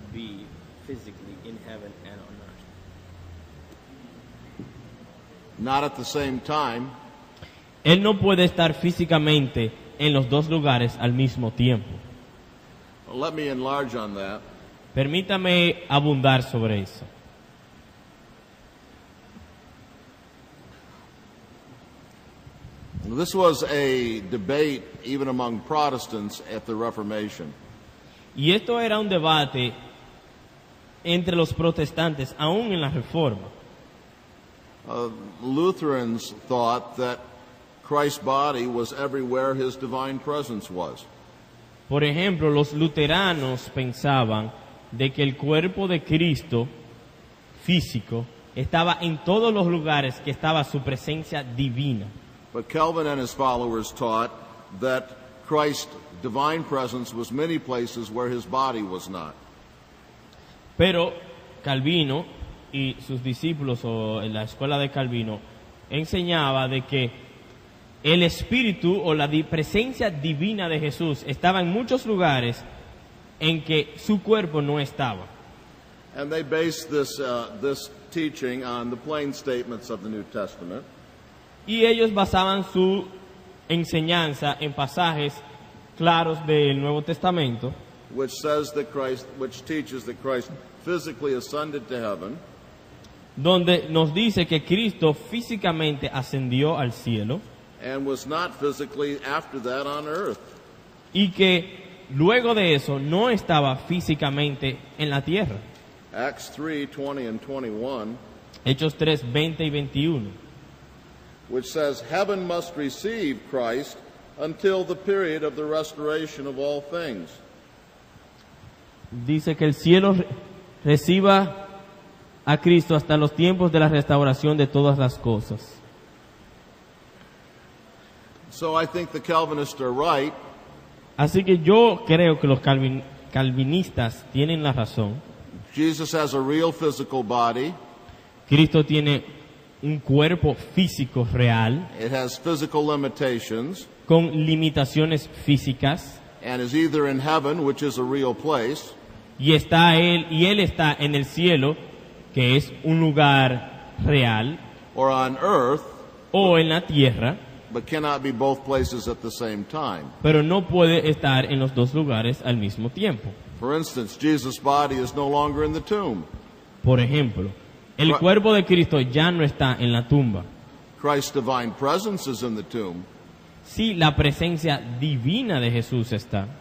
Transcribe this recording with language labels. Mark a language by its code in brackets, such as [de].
[en] Be physically in heaven and on earth. Not at the same time. [es] Él no puede estar físicamente en los dos lugares al mismo tiempo. [en] Let me enlarge on that. [es] Permítame abundar sobre eso. [en] This was a debate even among Protestants at the Reformation. [es] Y esto era un debate entre los protestantes, aún en la Reforma. [en] Lutherans thought that Christ's body was everywhere his divine presence was. [es] Por ejemplo, los luteranos pensaban de que el cuerpo de Cristo físico estaba en todos los lugares que estaba su presencia divina. [en] But Calvin and his followers taught that Christ's divine presence was many places where his body was not. [es] Pero Calvino y sus discípulos, o en la escuela de Calvino, enseñaba de que el espíritu o la presencia divina de Jesús estaba en muchos lugares en que su cuerpo no estaba. [en] And they based this teaching on the plain statements of the New Testament. [es] Y ellos basaban su enseñanza en pasajes claros del Nuevo Testamento, [en] which teaches that Christ physically ascended to heaven, [es] donde nos dice que Cristo físicamente ascendió al cielo [en] and was not physically after that on earth. [es] y que luego de eso no estaba físicamente en la tierra. [en] Acts 3:20 and 21, [es] Hechos 3, 20 y 21. [en] which says, heaven must receive Christ until the period of the restoration of all things. [es] Dice que el cielo reciba a Cristo hasta los tiempos de la restauración de todas las cosas. [en] So I think the Calvinists are right. [es] Así que yo creo que los calvinistas tienen la razón. [en] Jesus has a real physical body. [es] Cristo tiene un cuerpo físico real, [en] It has physical limitations, [es] con limitaciones físicas, [en] and is either in heaven, which is a real place, [es] y él está en el cielo, que es un lugar real, [en] or on earth, [es] o en la tierra, [en] but cannot be both places at the same time. [es] pero no puede estar en los dos lugares al mismo tiempo. [en] For instance, Jesus' body is no longer in the tomb. [es] Por ejemplo, el cuerpo de Cristo ya no está en la tumba. [en] Christ's divine presence is in the tomb, [es] Sí, la presencia divina de Jesús está,